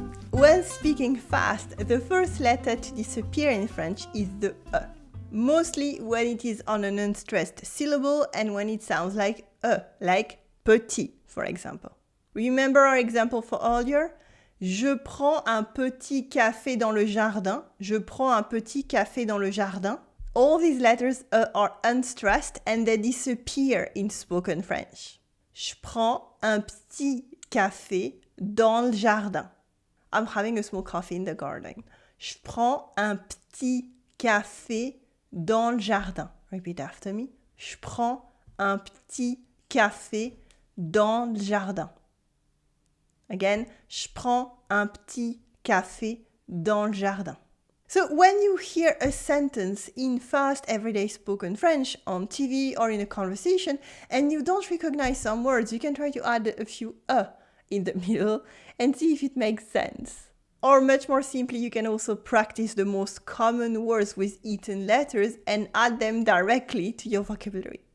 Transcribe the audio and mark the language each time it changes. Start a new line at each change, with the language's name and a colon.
English: When speaking fast, the first letter to disappear in French is the E. Mostly when it is on an unstressed syllable and when it sounds like E, like petit, for example. Remember our example for earlier?
French: Je prends un petit café dans le jardin. Je prends un petit café dans le jardin.
English: All these letters are unstressed and they disappear in spoken French.
French: Je prends un petit café dans le jardin.
English: I'm having a small coffee in the garden.
French: Je prends un petit café dans le jardin.
English: Repeat after me.
French: Je prends un petit café dans le jardin.
English: Again,
French: je prends un petit café dans le jardin.
English: So when you hear a sentence in fast everyday spoken French on TV or in a conversation and you don't recognize some words, you can try to add a few in the middle and see if it makes sense. Or much more simply, you can also practice the most common words with eaten letters and add them directly to your vocabulary.